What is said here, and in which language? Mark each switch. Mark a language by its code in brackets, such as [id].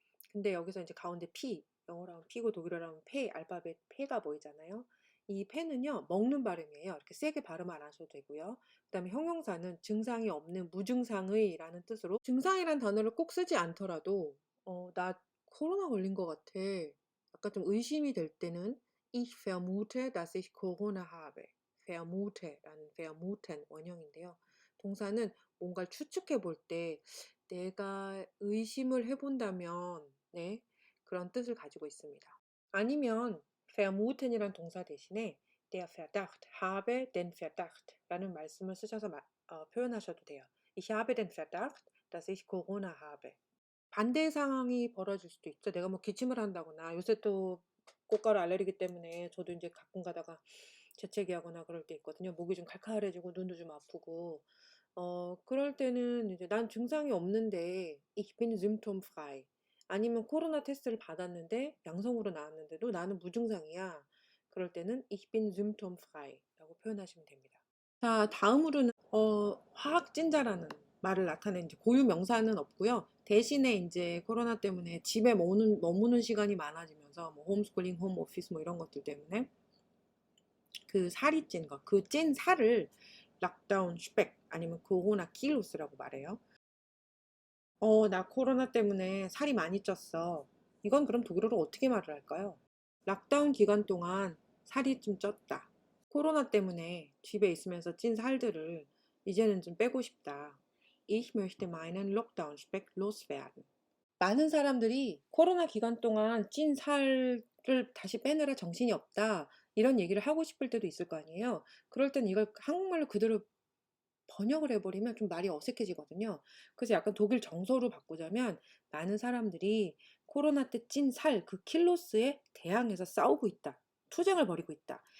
[ko] 근데 여기서 이제 가운데 P, 영어로 하면 P고 독일어로 하면 페, 알파벳 페가 보이잖아요. 이 페는요, 먹는 발음이에요. 이렇게 세게 발음 안 하셔도 되고요. 그다음에 형용사는 증상이 없는 무증상의라는 뜻으로 증상이란 단어를 꼭 쓰지 않더라도 나 코로나 걸린 것 같아. 약간 좀 의심이 될 때는 [de] Ich vermute, dass ich Corona habe. [ko] vermute라는 vermuten 원형인데요. 동사는 뭔가를 추측해 볼 때 내가 의심을 해 본다면 네. 그런 뜻을 가지고 있습니다. 아니면 vermuten이란 동사 대신에 der Verdacht, [de] habe den Verdacht [ko] 라는 말씀을 쓰셔서 표현하셔도 돼요. [de] Ich habe den Verdacht, dass ich Corona habe. [ko] 반대의 상황이 벌어질 수도 있죠. 내가 뭐 기침을 한다거나 요새 또 꽃가루 알레르기 때문에 저도 인제 가끔 가다가 재채기 하거나 그럴 때 있거든요. 목이 좀 칼칼해지고 눈도 좀 아프고. 그럴 때는 이제 '난 증상이 없는데 [de] ich bin symptomfrei.' [ko] 아니면 코로나 테스트를 받았는데 양성으로 나왔는데도 '나는 무증상이야.' 그럴 때는 [de] Ich bin symptomfrei [ko] 라고 표현하시면 됩니다. 자, 다음으로는 화학진자라는 말을 나타낸 이제 고유 명사는 없고요. 대신에 인제 코로나 때문에 집에 머무는 시간이 많아지면서 뭐 홈스쿨링, 홈오피스 뭐 이런 것들 때문에 그 살이 찐 거, 그 찐 살을 락다운 슈백 아니면 코로나 킬로스라고 말해요. 나 코로나 때문에 살이 많이 쪘어." 이건 그럼 독일어로 어떻게 말을 할까요? 락다운 기간 동안 살이 좀 쪘다. 코로나 때문에 집에 있으면서 찐 살들을 이제는 좀 빼고 싶다. [de] Ich möchte meinen Lockdown-Speck loswerden. [ko] 많은 사람들이 코로나 기간 동안 찐 살을 다시 빼느라 정신이 없다. 이런 얘기를 하고 싶을 때도 있을 거 아니에요. 그럴 땐 이걸 한국말로 그대로 번역을 해버리면 좀 말이 어색해지거든요. 그래서 약간 독일 정서로 바꾸자면 많은 사람들이 코로나 때 찐 살, 그 킬로스에 대항해서 싸우고 있다. 투쟁을 벌이고 있다.